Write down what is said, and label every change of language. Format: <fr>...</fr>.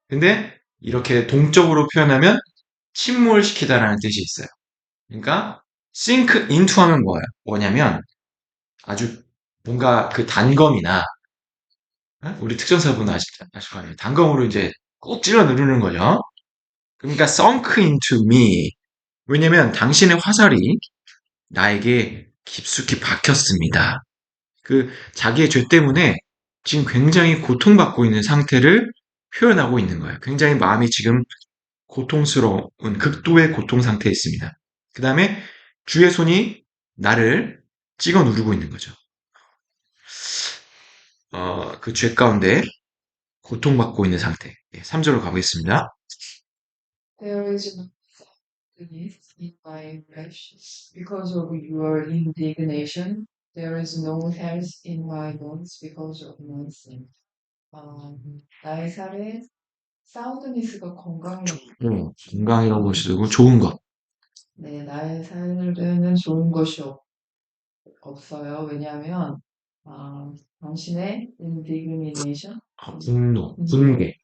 <ko>근데 이렇게 동적으로 표현하면 침몰시키다라는 뜻이 있어요. 그러니까 sink into 하면 뭐냐면 아주 뭔가 그 단검이나 우리 특전사분 아실 거 아니에요. 단검으로 이제 꼭 찔러 누르는 거죠. 그러니까 sunk into me. 왜냐면 당신의 화살이 나에게 깊숙이 박혔습니다. 자기의 죄 때문에 지금 굉장히 고통받고 있는 상태를 표현하고 있는 거예요. 굉장히 마음이 지금 고통스러운 극도의 고통 상태에 있습니다. 그 다음에 주의 손이 나를 찍어 누르고 있는 거죠. 그 죄 가운데 고통받고 있는 상태. 3절로 가보겠습니다.</ko> <en>There is no forgiveness in my flesh because of your indignation. There is no health in my bones because of my sin.</en> <ko>나의 살에 사운드니스가 건강이라고 보시고 좋은 것. 네, 나의 삶에는 좋은 것이 없어요. 왜냐하면 당신의 indignation, 분노, 분개.</ko>